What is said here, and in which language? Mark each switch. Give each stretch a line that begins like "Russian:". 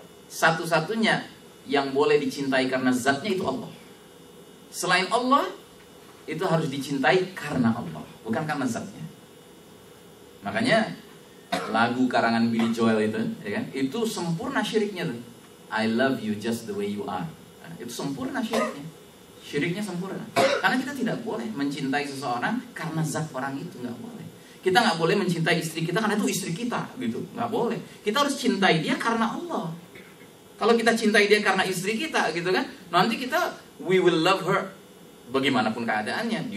Indonesian: Satu-satunya yang boleh dicintai karena zatnya itu Allah. Selain Allah, itu harus dicintai karena Allah, bukan karena zatnya. Makanya lagu karangan Billy Joel itu, ya kan? Itu sempurna syiriknya tuh.
English: I love you just the way you are.
Indonesian: Nah, itu sempurna syiriknya. Syiriknya sempurna. Karena kita tidak boleh mencintai seseorang karena zat orang itu, nggak boleh. Kita nggak boleh mencintai istri kita karena itu istri kita, gitu. Nggak boleh. Kita harus cintai dia karena Allah. Kalau kita cintai dia karena istri kita, gitu kan, nanti kita
English: we will love her
Indonesian: bagaimanapun keadaannya.